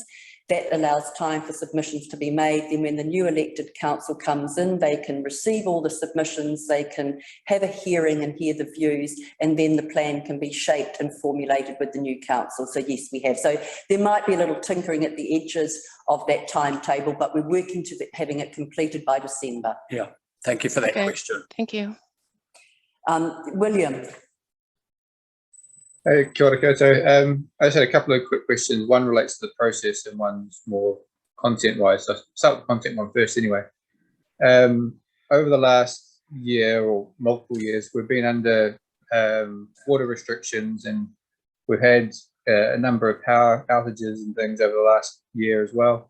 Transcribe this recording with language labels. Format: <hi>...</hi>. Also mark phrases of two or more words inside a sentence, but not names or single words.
<en>That allows time for submissions to be made. Then when the new elected council comes in, they can receive all the submissions, they can have a hearing and hear the views, and then the plan can be shaped and formulated with the new council. So yes, we have. So there might be a little tinkering at the edges of that timetable, but we're working to having it completed by December. Yeah, thank you for that question. Thank you. William.</en> <mi>Hey, kia ora koutou.</mi> <en>I just had a couple of quick questions. One relates to the process and one's more content-wise. So I'll start with the content one first anyway. Over the last year or multiple years, we've been under water restrictions, and we've had a number of power outages and things over the last year as well.</en>